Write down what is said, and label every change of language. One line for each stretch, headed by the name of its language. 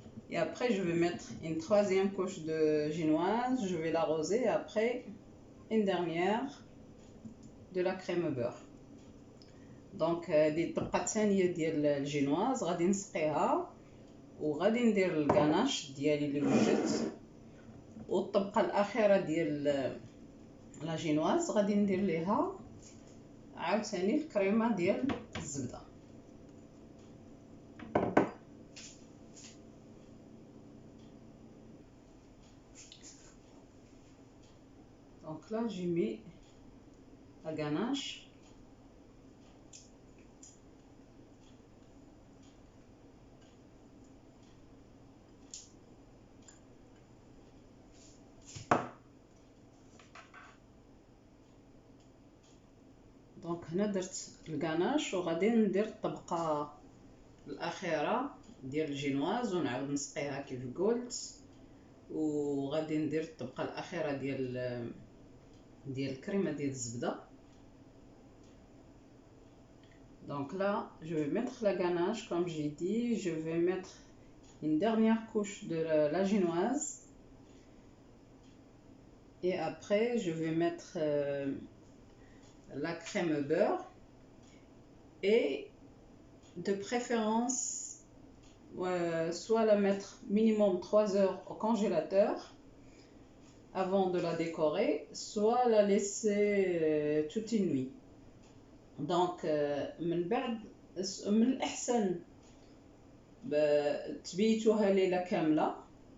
French: Et après je vais mettre une troisième couche de génoise, je vais l'arroser et après une dernière de la crème beurre.
Arabic: Donc هذه الطبقه الثانيه ديال الجينواز غادي نسقيها وغادي ندير الغاناش ديالي اللي وجدت، والطبقه الاخيره ديال لا جينواز غادي ندير ليها عاوتاني الكريمه ديال الزبده.
French: Donc là j'ai mis la ganache.
Arabic: دونك هنا درت الغاناش وغادي ندير الطبقه الاخيره ديال الجينواز ونعاود نسقيها كيف قلت، وغادي ندير الطبقه الاخيره ديال الكريمه ديال الزبده.
French: Donc là je vais mettre la ganache comme j'ai dit, je vais mettre une dernière couche de la génoise et après je vais mettre la crème beurre et de préférence soit la mettre minimum 3 heures au congélateur avant de la décorer, soit la laisser toute une nuit.
Arabic: Donc من بعد من الأحسن تبيتوها ليلة كاملة.